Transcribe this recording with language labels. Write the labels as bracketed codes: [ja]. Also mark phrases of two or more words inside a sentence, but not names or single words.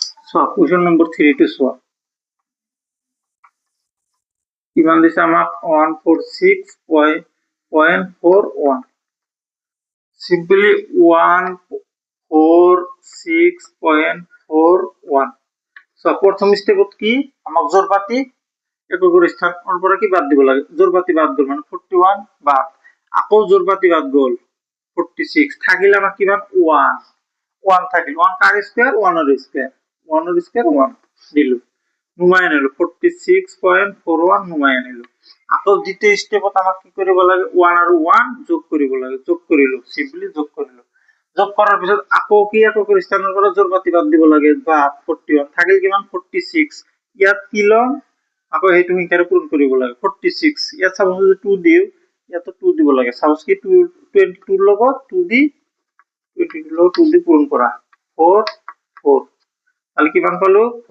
[as] চোৱা কুৱেশ্যন নম্বৰ 3 টো চোৱা কিমান দিছে আমাক 146.41 simply 146.41 so প্ৰথম স্টেপত কি আমাক জোড়পাতি এককৰ স্থানৰ পৰা কি বাদ দিব লাগে জোড়পাতি বাদ গল মানে 41 বাদ আকৌ জোড়পাতি বাদ গল 46 থাকিলে আমাক কিমান 1 থাকিল 1 কার স্কয়ার 1 এর স্কয়ার 1 এর স্কয়ার 1 দিলু নুমায় নিলো 46.41 নুমায় নিলো আকৌ দ্বিতীয় স্টেপত আমাক কি কৰিব লাগে 1 আৰু 1 যোগ কৰিব লাগে যোগ কৰিলো সিম্পলি যোগ কৰিলো যোগ কৰাৰ পিছত আকৌ কি এককৰ স্থানৰ পৰা জোড়পাতি বাদ দিব লাগে বা 41 থাকিল কিমান 46 ইয়াত কি লম আকৌ হেতু সংখ্যাৰে পূৰণ কৰিব লাগে 46 ইয়াত সাপোজ 2 দিও ইয়াত 2 দিব লাগে সাপোজ কি 22 ৰ লগত 2 দি 22 লগত 2 দি পূৰণ কৰা 4 4 তাহলে কিমান পালো